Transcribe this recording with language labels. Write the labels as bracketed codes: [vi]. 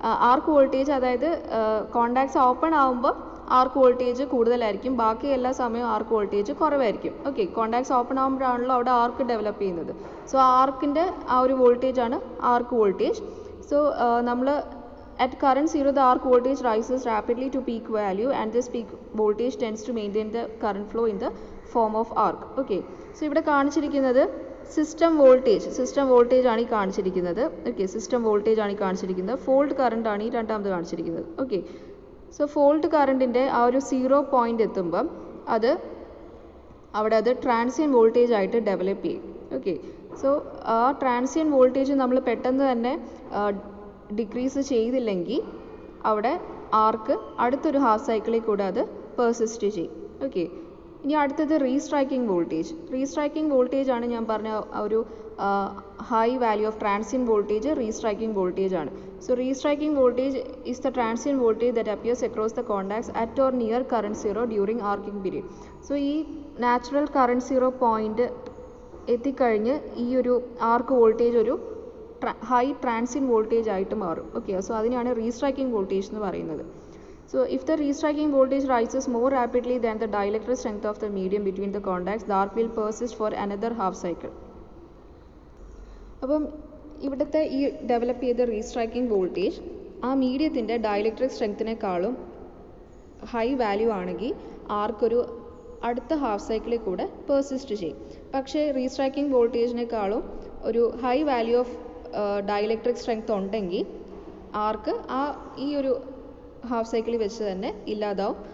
[ml] ആർക്ക് voltage അതായത് contacts open ആകുമ്പോൾ ആർക്ക് voltage കൂടുതലായിരിക്കും, ബാക്കി എല്ലാ സമയവും ആർക്ക് വോൾട്ടേജ് കുറവായിരിക്കും. ഓക്കെ, കോണ്ടാക്ട്സ് ഓപ്പൺ ആകുമ്പോഴാണല്ലോ അവിടെ ആർക്ക് ഡെവലപ്പ് ചെയ്യുന്നത്. സോ ആർക്കിൻ്റെ ആ ഒരു വോൾട്ടേജ് ആണ് ആർക്ക് വോൾട്ടേജ്. സോ നമ്മൾ [en] at current zero, the arc voltage rises rapidly to peak value and this peak voltage tends to maintain the current flow in the form of arc. Okay, so [ml] ഇവിടെ കാണിച്ചിരിക്കുന്നത് system voltage ആണ് ഈ കാണിച്ചിരിക്കുന്നത്. Okay, system voltage ആണ് ഈ കാണിച്ചിരിക്കുന്നത്. Fault current ആണ് ഈ രണ്ടാമത് കാണിച്ചിരിക്കുന്നത്. ഓക്കെ, സോ ഫോൾട്ട് കറണ്ടിൻ്റെ ആ ഒരു സീറോ പോയിന്റ് എത്തുമ്പം അവിടെ അത് ട്രാൻസിയൻ വോൾട്ടേജ് ആയിട്ട് ഡെവലപ്പ് ചെയ്യും. ഓക്കെ, സോ ആ ട്രാൻസിയൻ വോൾട്ടേജ് നമ്മൾ പെട്ടെന്ന് തന്നെ ഡിക്രീസ് ചെയ്തില്ലെങ്കിൽ അവിടെ ആർക്ക് അടുത്തൊരു ഹാഫ് സൈക്കിളിൽ കൂടെ അത് പെർസിസ്റ്റ് ചെയ്യും. ഓക്കെ, ഇനി അടുത്തത് റീസ്ട്രൈക്കിംഗ് വോൾട്ടേജ് ആണ് ഞാൻ പറഞ്ഞ ഒരു high value of ട്രാൻസിയൻ voltage restriking voltage ആണ്. [en] So restriking voltage is the transient voltage that appears across the contacts at or near current zero during arcing period. [ml] So ഈ നാച്ചുറൽ കറണ്ട് സീറോ പോയിന്റ് എത്തിക്കഴിഞ്ഞ് ഈ ഒരു ആർക്ക് voltage ഒരു high ട്രാൻസിയൻ voltage ആയിട്ട് മാറും. Okay, so അതിനാണ് restriking voltage എന്ന് പറയുന്നത്. [en] So if the restriking voltage rises more rapidly than the dielectric strength of the medium between the contacts, the arc will persist for another half cycle. [ml] അപ്പം ഇവിടുത്തെ ഈ develop ചെയ്ത restriking voltage ആ മീഡിയത്തിൻ്റെ dielectric സ്ട്രെങ്ത്തിനേക്കാളും high value ആണെങ്കിൽ ആർക്കൊരു അടുത്ത half സൈക്കിളിൽ കൂടെ persist ചെയ്യും. പക്ഷേ റീസ്ട്രൈക്കിംഗ് വോൾട്ടേജിനേക്കാളും ഒരു high value of dielectric strength ഉണ്ടെങ്കിൽ ആർക്ക് ഈ ഒരു ഹാഫ് സൈക്കിളിൽ വെച്ച് തന്നെ ഇല്ലാതാവും.